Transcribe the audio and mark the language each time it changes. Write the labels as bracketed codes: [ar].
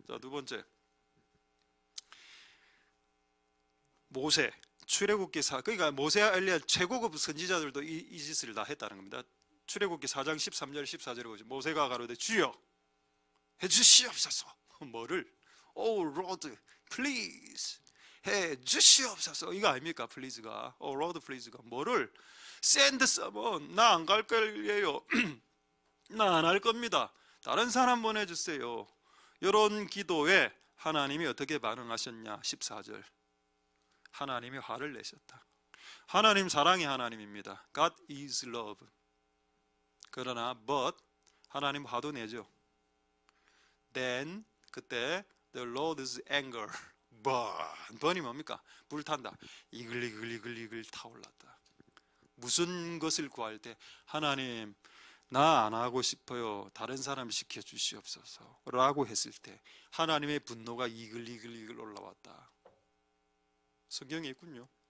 [ko] 자, 두 번째, 모세 출애굽기 그러니까 모세와 엘리야 최고급 선지자들도 이 짓을 다 했다는 겁니다. 출애굽기 4장 13절 14절에 보죠. 모세가 가로되 주여 해주시옵소서. 뭐를? [en] Oh Lord please [ko] 해주시옵소서. 이거 아닙니까? please가 [en] Oh Lord please [ko] 가 뭐를? [en] send someone. [ko] 나 안 갈 거예요. 나 안 할 겁니다. 다른 사람 보내주세요. 이런 기도에 하나님이 어떻게 반응하셨냐? 14절 하나님이 화를 내셨다. 하나님 사랑의 하나님입니다. [en] God is love. [ko] 그러나 but 하나님 화도 내죠. [en] Then [ko] 그때 [en] the Lord's anger [ko] 번이 뭡니까? 불탄다. 이글이글 타올랐다. 무슨 것을 구할 때 하나님 나 안 하고 싶어요. 다른 사람 시켜주시옵소서 라고 했을 때 하나님의 분노가 이글이글 올라왔다. 성경에 있군요.